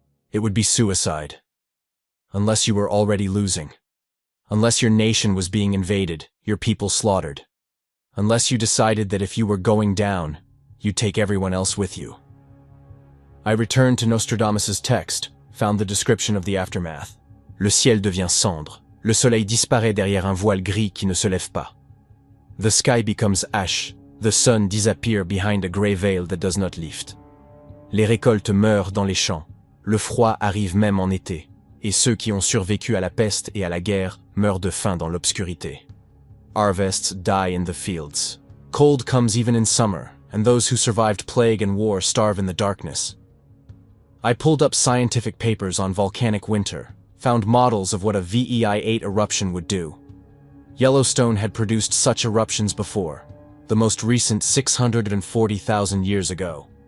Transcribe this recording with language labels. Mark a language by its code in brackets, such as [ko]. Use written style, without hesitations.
[en] It would be suicide. Unless you were already losing. Unless your nation was being invaded, your people slaughtered. Unless you decided that if you were going down, you'd take everyone else with you. I returned to Nostradamus's text, found the description of the aftermath. [fr] Le ciel devient cendre. Le soleil disparaît derrière un voile gris qui ne se lève pas. [en] The sky becomes ash. The sun disappears behind a grey veil that does not lift. [fr] Les récoltes meurent dans les champs. Le froid arrive même en été. Et ceux qui ont survécu à la peste et à la guerre meurent de faim dans l'obscurité. [en] Harvests die in the fields. Cold comes even in summer, and those who survived plague and war starve in the darkness. I pulled up scientific papers on volcanic winter, found models of what a VEI-8 eruption would do. Yellowstone had produced such eruptions before, the most recent 640,000 years ago.